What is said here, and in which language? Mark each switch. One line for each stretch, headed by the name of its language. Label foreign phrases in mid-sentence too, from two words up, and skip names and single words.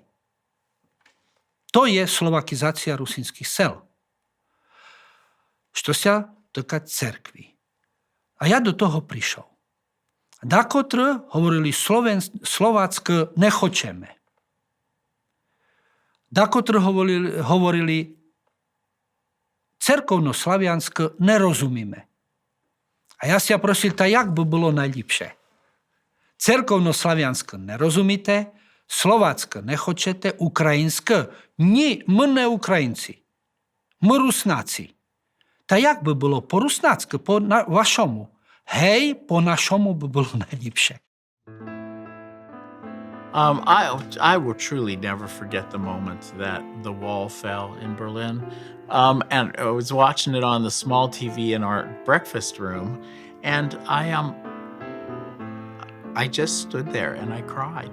Rusyn: To je slovakizácia rusínskych sel. Što sa týka cerkvy. A ja do toho prišiel. Dakotr hovorili slovácky nechočeme. Декотрі говорили, церковно-слав'янське не розуміємо. А я ся просив, та як би було найліпше? Церковно-слав'янське не розумієте, словацьке не хочете, українське – ні, ми не українці. Ми руснаці. Та як би було по-руснацьки, по-вашому? Гей, по-нашому би було найліпше.
English: I will truly never forget the moment that the wall fell in Berlin. And I was watching it on the small TV in our breakfast room, and I just stood there and I cried.